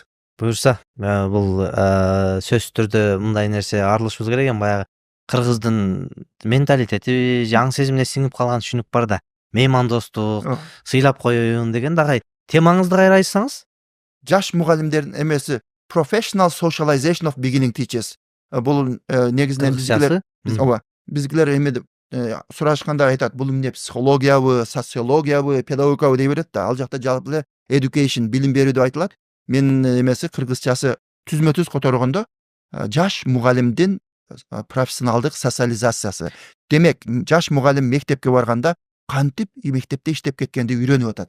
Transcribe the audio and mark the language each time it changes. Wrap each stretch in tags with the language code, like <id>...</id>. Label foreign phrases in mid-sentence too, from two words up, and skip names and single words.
<ky>буюрса бул сөзсүз түрдө мындай нерсе арылышыбыз керек экен баягы кыргыздын менталитети жаңы сезимине сиңип калган түшүнүк бар да меймандостук сыйлап коеюн деген дагы темаңызды кайра айтсаңыз жаш мугалимдердин эмеси</ky> <en>professional socialization of beginning teachers</en> <ky>бул негизинен бизгилер эме деп сурашканда айтат бул эмне психологиябы социологиябы педагогикабы дей берет да ал жакта жалпы эле education билим берүү деп айтылат менин эмеси кыргызчасы түзмө түз которгондо жаш мугалимдин профессионалдык социализациясы демек жаш мугалим мектепке барганда кантип мектепте иштеп кеткенди үйрөнүп атат</ky>